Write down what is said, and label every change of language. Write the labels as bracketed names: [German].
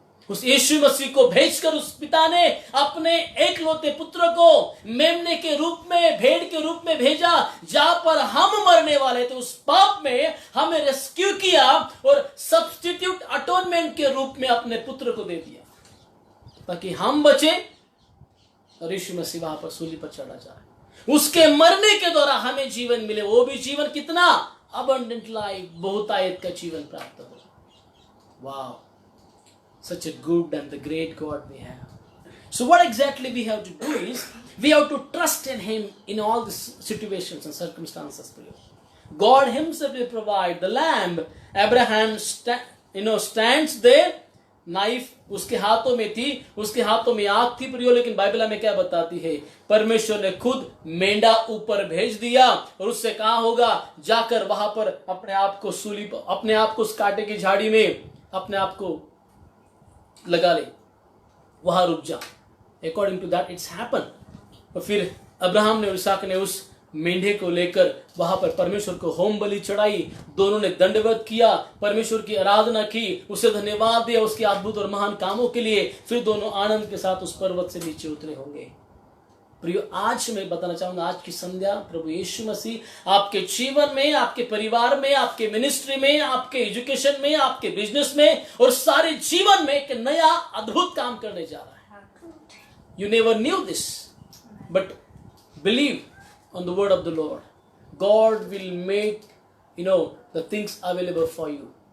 [Hindi] उस यीशु मसीह को भेजकर उस पिता ने अपने एकलौते पुत्र को मेमने के रूप में, भेड़ के रूप में भेजा, जहां पर हम मरने वाले थे, उस पाप में हमें रेस्क्यू किया और सब्स्टिट्यूट अटोनमेंट के रूप में अपने पुत्र को दे दिया, ताकि हम बचे और यीशु मसीह वहां पर सूली पर चढ़ा जाए। उसके मरने के द्वारा हमें जीवन मिले, वो भी जीवन कितना? [English] abundant life, [Hindi] बहुतायत का जीवन प्राप्त हो। [English] वाह, such a good and the great God we have. So what exactly we have to do is, we have to trust in Him in all these situations and circumstances. God Himself will provide the lamb. Abraham stands there, [Hindi] knife उसके हाथों में थी, उसके हाथों में आग थी प्रियो, लेकिन बाइबल में क्या बताती है? परमेश्वर ने खुद मेंढा ऊपर भेज दिया और उससे कहा होगा जाकर वहां पर अपने आप को सूली पर, अपने आप को उस कांटे की झाड़ी में अपने आप को लगा ले, वहां रुक जा। [English] According to that it's happen. [Hindi] और फिर अब्राहम ने और इसहाक ने उस मेंढे को लेकर वहां पर परमेश्वर को होम बलि चढ़ाई, दोनों ने दंडवत किया, परमेश्वर की आराधना की, उसे धन्यवाद दिया उसके अद्भुत और महान कामों के लिए। फिर दोनों आनंद के साथ उस पर्वत से नीचे उतरे होंगे। प्रियो, आज मैं बताना चाहूंगा, आज की संध्या प्रभु यीशु मसीह आपके जीवन में, आपके परिवार में, आपके मिनिस्ट्री में, आपके एजुकेशन में, आपके बिजनेस में और सारे जीवन में एक नया अद्भुत काम करने जा रहा है। [English] You never knew this, but believe on the word of the Lord. God will make the things available for you.